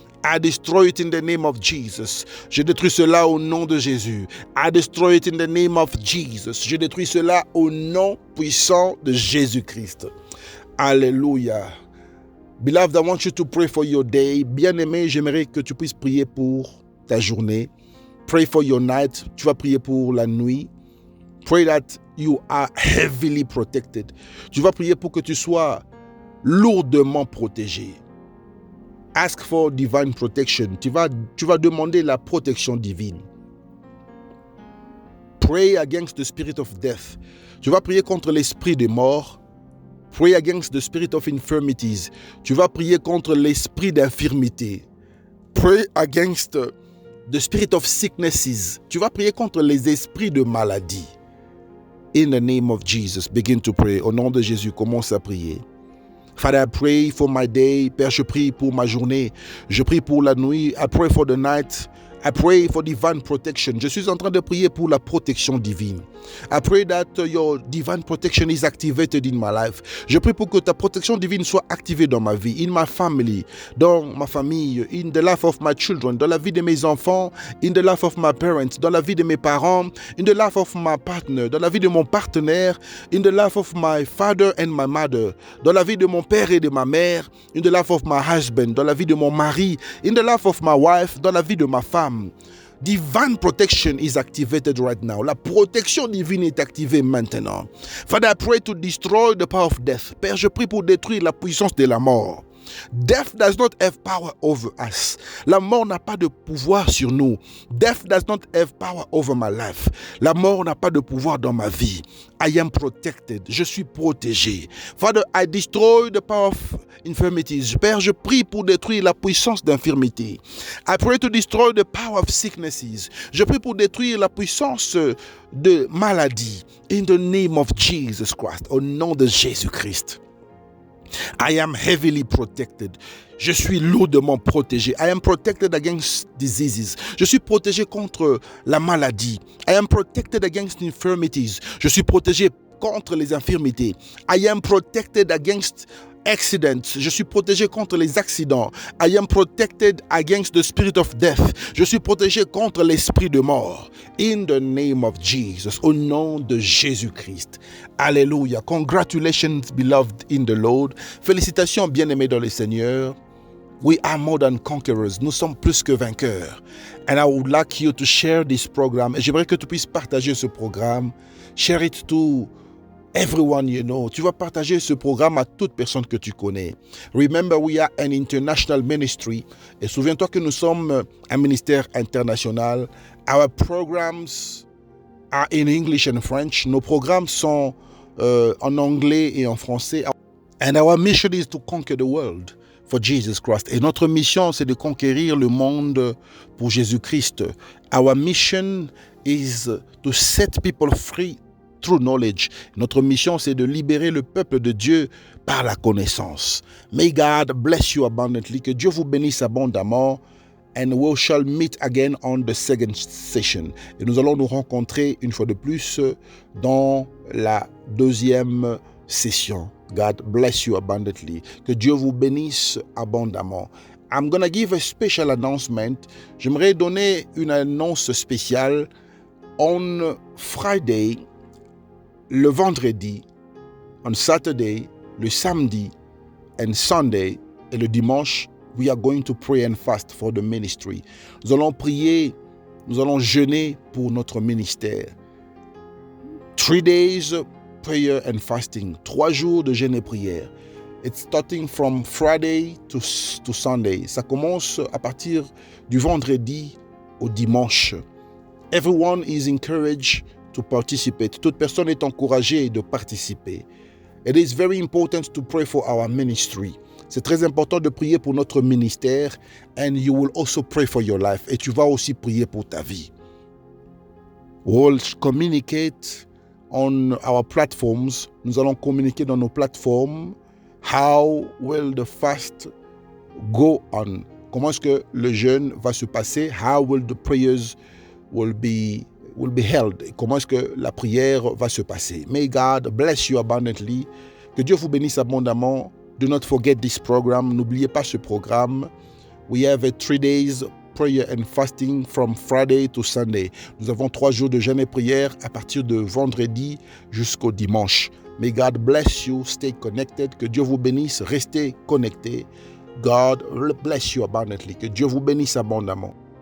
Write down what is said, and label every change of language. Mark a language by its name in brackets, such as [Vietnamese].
[English] I destroy it in the name of Jesus. [French] Je détruis cela au nom de Jésus. [English] I destroy it in the name of Jesus. [French] Je détruis cela au nom puissant de Jésus-Christ. Alléluia. [English] Beloved, I want you to pray for your day. [French] Bien-aimé, j'aimerais que tu puisses prier pour ta journée. [English] Pray for your night. [French] Tu vas prier pour la nuit. [English] Pray that you are heavily protected. [French] Tu vas prier pour que tu sois lourdement protégé. [English] Ask for divine protection. [French] Tu vas demander la protection divine. [English] Pray against the spirit of death. [French] Tu vas prier contre l'esprit de mort. [English] Pray against the spirit of infirmities. [French] Tu vas prier contre l'esprit d'infirmité. [English] Pray against the spirit of sicknesses. [French] Tu vas prier contre les esprits de maladie. [English] In the name of Jesus, begin to pray. [French] Au nom de Jésus, commence à prier. [English] Father, I pray for my day. [French] Père, je prie pour ma journée. Je prie pour la nuit. [English] I pray for the night. I pray for divine protection. [French] Je suis en train de prier pour la protection divine. [English] I pray that your divine protection is activated in my life. [French] Je prie pour que ta protection divine soit activée dans ma vie, [English] in my family, [French] dans ma famille, [English] in the life of my children, [French] dans la vie de mes enfants, [English] in the life of my parents, [French] dans la vie de mes parents, [English] in the life of my partner, [French] dans la vie de mon partenaire, [English] in the life of my father and my mother, [French] dans la vie de mon père et de ma mère, [English] in the life of my husband, [French] dans la vie de mon mari, [English] in the life of my wife, [French] dans la vie de ma femme. [English] Divine protection is activated right now. [French] La protection divine est activée maintenant. [English] Father, I pray to destroy the power of death. [French] Père, je prie pour détruire la puissance de la mort. [English] Death does not have power over us. [French] La mort n'a pas de pouvoir sur nous. [English] Death does not have power over my life. [French] La mort n'a pas de pouvoir dans ma vie. [English] I am protected. [French] Je suis protégé. [English] Father, I destroy the power of infirmities. [French] Père, je prie pour détruire la puissance d'infirmité. [English] I pray to destroy the power of sicknesses. [French] Je prie pour détruire la puissance de maladie. [English] In the name of Jesus Christ. [French] Au nom de Jésus-Christ. [English] I am heavily protected. [French] Je suis lourdement protégé. [English] I am protected against diseases. [French] Je suis protégé contre la maladie. [English] I am protected against infirmities. [French] Je suis protégé contre les infirmités. [English] I am protected against accidents. [French] Je suis protégé contre les accidents. [English] I am protected against the spirit of death. [French] Je suis protégé contre l'esprit de mort. [English] In the name of Jesus. [French] Au nom de Jésus-Christ. Alléluia. [English] Congratulations, beloved in the Lord. [French] Félicitations, bien-aimés dans le Seigneur. [English] We are more than conquerors. [French] Nous sommes plus que vainqueurs. [English] And I would like you to share this program. [French] Et j'aimerais que tu puisses partager ce programme. [English] Share it to everyone you know. [French] Tu vas partager ce programme à toute personne que tu connais. [English] Remember, we are an international ministry. [French] Et souviens-toi que nous sommes un ministère international. [English] Our programs are in English and French. [French] Nos programmes sont en anglais et en français. [English] And our mission is to conquer the world for Jesus Christ. [French] Et notre mission, c'est de conquérir le monde pour Jésus-Christ. [English] Our mission is to set people free through knowledge. [French] Notre mission, c'est de libérer le peuple de Dieu par la connaissance. [English] May God bless you abundantly. [French] Que Dieu vous bénisse abondamment. [English] And we shall meet again on the second session. [French] Et nous allons nous rencontrer une fois de plus dans la deuxième session. [English] God bless you abundantly. [French] Que Dieu vous bénisse abondamment. [English] I'm going to give a special announcement. [French] J'aimerais donner une annonce spéciale. [English] On Friday, [French] le vendredi, [English] on Saturday, [French] le samedi, [English] and Sunday, [French] et le dimanche, [English] we are going to pray and fast for the ministry. [French] Nous allons prier, nous allons jeûner pour notre ministère. [English] 3 days prayer and fasting. [French] 3 jours de jeûne et prière. [English] It's starting from Friday to Sunday. [French] Ça commence à partir du vendredi au dimanche. [English] Everyone is encouraged to participate. [French] Toute personne est encouragée de participer. [English] It is very important to pray for our ministry. [French] C'est très important de prier pour notre ministère. [English] And you will also pray for your life. [French] Et tu vas aussi prier pour ta vie. [English] We'll communicate on our platforms. [French] Nous allons communiquer dans nos plateformes. [English] How will the fast go on? [French] Comment est-ce que le jeûne va se passer? [English] How will the prayers will be held? [French] Comment est-ce que la prière va se passer? [English] May God bless you abundantly. [French] Que Dieu vous bénisse abondamment. [English] Do not forget this program. [French] N'oubliez pas ce programme. [English] We have a 3 days prayer and fasting from Friday to Sunday. [French] Nous avons 3 jours de jeûne et prière à partir de vendredi jusqu'au dimanche. [English] May God bless you. Stay connected. [French] Que Dieu vous bénisse. Restez connectés. [English] God bless you abundantly. [French] Que Dieu vous bénisse abondamment.